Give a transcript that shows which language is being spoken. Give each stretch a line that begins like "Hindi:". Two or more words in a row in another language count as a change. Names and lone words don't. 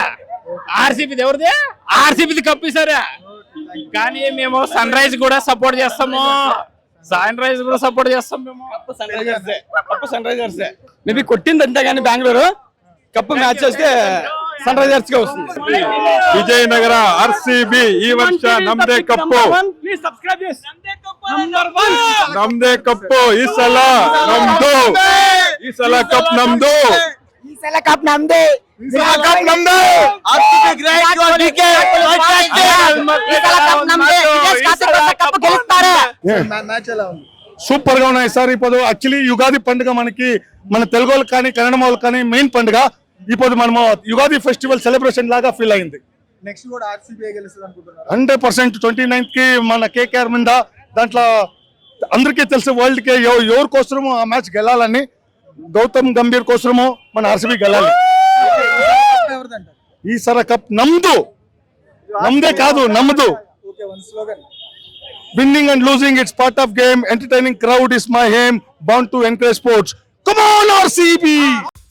Telugu: ఆర్సీబీది ఎవరిది? ఆర్సీబీది కప్పు ఇస్తారా. కానీ మేము సన్ రైజ్ కూడా సపోర్ట్ చేస్తాము. మేము కప్పు సన్ రైజర్స్ మేబీ కొట్టింది అంతే కానీ బెంగళూరు కప్పు మ్యాచ్ వస్తే సన్ రైజర్స్ గా వస్తుంది.
Kannada: ವಿಜಯನಗರ ಆರ್ಸಿಬಿ ಈ ವರ್ಷ ನಮ್ದೇ ಕಪ್ಪು. ನಮ್ದೇ ಕಪ್ಪು ಈ ಸಲ ನಮ್ದು. ಈ ಸಲ ಕಪ್ ನಮ್ದು.
Telugu: మ్యాచ్ ఎలా ఉంది? సూపర్ గా ఉన్నాయి సార్. ఇప్పుడు యాక్చువల్లీ యుగాది పండుగ మనకి మన తెలుగు వాళ్ళకి కానీ కన్నడ వాళ్ళకి కానీ మెయిన్ పండుగ. ఇప్పుడు మనము యుగాది ఫెస్టివల్ సెలబ్రేషన్ లాగా ఫీల్ అయింది. నెక్స్ట్ కూడా ఆర్సీబీ గెలుస్తుంది అనుకుంటున్నారు? 100% 29th కి మన కేకేఆర్ మీద. దాంట్లో అందరికీ తెలుసు వరల్డ్ కి ఎవరి కోసమో ఆ మ్యాచ్ గెలాలని. గౌతమ్ గంభీర్ కోసమో మన ఆర్సీబీ గెలాలి.
Kannada: ಈ ಸಲ ಕಪ್ ನಮ್ದು.
Telugu: నమ్దే కాదు, నమ్మదు.
English: Winning and losing, it's part of game. Entertaining crowd is my aim. Bound to encourage sports. Come on, RCB!